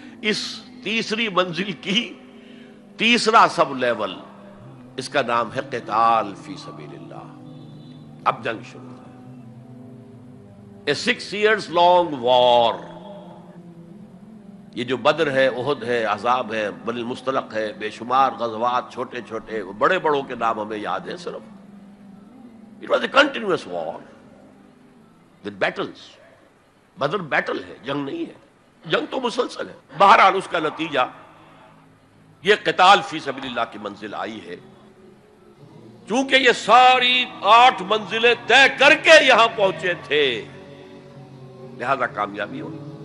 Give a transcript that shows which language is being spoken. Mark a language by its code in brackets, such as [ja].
[ur] اس تیسری منزل کی تیسرا سب لیول، اس کا نام ہے قتال فی سبیل اللہ. اب جنگ شروع ہے. [en] A 6 years long war. [ur] یہ جو بدر ہے، احد ہے، احزاب ہے، بنی المصطلق ہے، بے شمار غزوات، چھوٹے چھوٹے، بڑے بڑوں کے نام ہمیں یاد ہیں صرف. [en] It was a continuous war with battles. [ur] Badr battle ہے، جنگ نہیں ہے. جنگ تو مسلسل ہے. بہرحال اس کا نتیجہ یہ قتال فی سبیل اللہ کی منزل آئی ہے. چونکہ یہ ساری 8 منزلیں طے کر کے یہاں پہنچے تھے، لہذا کامیابی ہوئی.